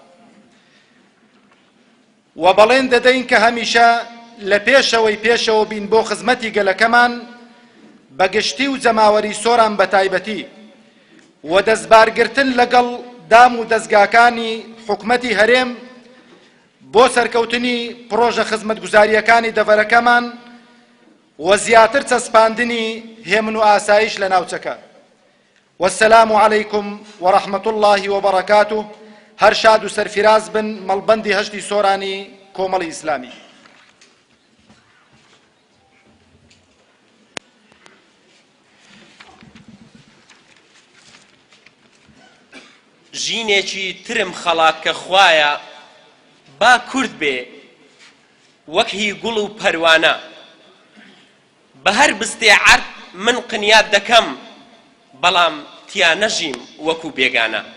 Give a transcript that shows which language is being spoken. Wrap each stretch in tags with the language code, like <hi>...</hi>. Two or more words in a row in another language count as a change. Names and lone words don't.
<ckb>و بەڵێن دەدەین کە هەمیشە لە پێشەوەی بین بۆ خزمەتی گەلەکەمان بەگشتی و جەماوەری سۆران بە تایبەتی و دەستبارگرتن لەگەڵ دام و دەستگاکانی حکومەتی هەرێم بۆ سەرکەوتنی پرۆژە خزمەتگوزاریەکانی دەڤەرەکەمان و زیاتر چەسپاندنی هێمن و ئاسایش لە ناوچەکە.</ckb> <ar>والسلام عليكم ورحمة الله وبركاته.</ar> <ckb>هەر شاد و سەرفیراز بن مەڵبەندی هەشتی سۆرانی کۆمەڵی ئیسلامی. ژینێکی ترم خەڵات کە خوایە با کورد بێ وەک هی گوڵ و پەروانە، بە هەر بستێعەت من قنیات دەکەم بەڵام تیا نەژیم وەکو بێگانە.</ckb>